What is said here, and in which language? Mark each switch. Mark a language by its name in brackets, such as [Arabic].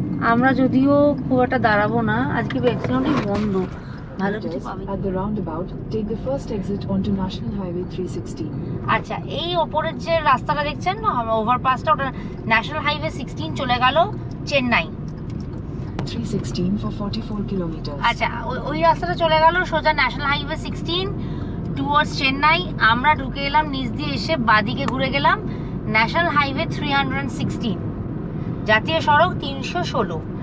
[Bangla] আমরা যদিও খুব একটা দাঁড়াবো না, আজকে ম্যাক্সিমামই বন্ধ, ভালো কিছু পাবে। [English] At the roundabout, take the first exit onto National Highway 316. [Bangla] আচ্ছা, এই ওপরের যে রাস্তাটা দেখছেন না, ওভারপাসটা, ওটা ন্যাশনাল হাইওয়ে 16 চলে গেল চেন্নাই। [English] 316 for 44 kilometers. [Bangla] আচ্ছা, ওই রাস্তাটা চলে গেল সোজা ন্যাশনাল হাইওয়ে 16 টুয়ার্ডস চেন্নাই। আমরা ঢুকে এলাম নিচ দিয়ে, এসে বাদিকে ঘুরে গেলাম ন্যাশনাল হাইওয়ে 316, জাতীয় সড়ক 316।